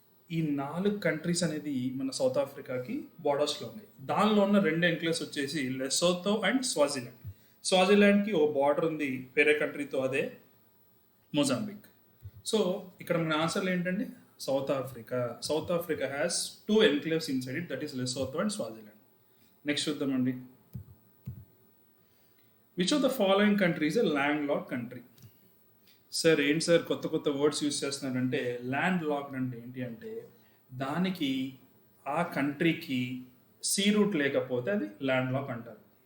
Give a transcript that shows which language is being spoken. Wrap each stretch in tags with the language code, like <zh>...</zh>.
<te>ఈ 4 కంట్రీస్ అనేది మన సౌత్ ఆఫ్రికాకి బార్డర్స్లో ఉన్నాయి. దానిలో ఉన్న 2 ఎన్క్లేవ్స్ వచ్చేసి Lesotho and Swaziland. స్వాజిలాండ్కి oh border ఉంది వేరే కంట్రీతో, అదే మొజాంబిక్. సో ఇక్కడ మన ఆన్సర్లు ఏంటంటే</te> <en>South Africa. South Africa has two enclaves inside it, that is Lesotho and Swaziland.</en> <te>Next చూద్దామండి.</te> <en>Which of the following country is a land lock country?</en> <te>Sir ఏంటి sir కొత్త కొత్త వర్డ్స్ యూస్ చేస్తున్నారంటే, land locked అంటే ఏంటి అంటే దానికి ఆ కంట్రీకి సీ రూట్ లేకపోతే అది ల్యాండ్ లాక్ అంటారు.</te>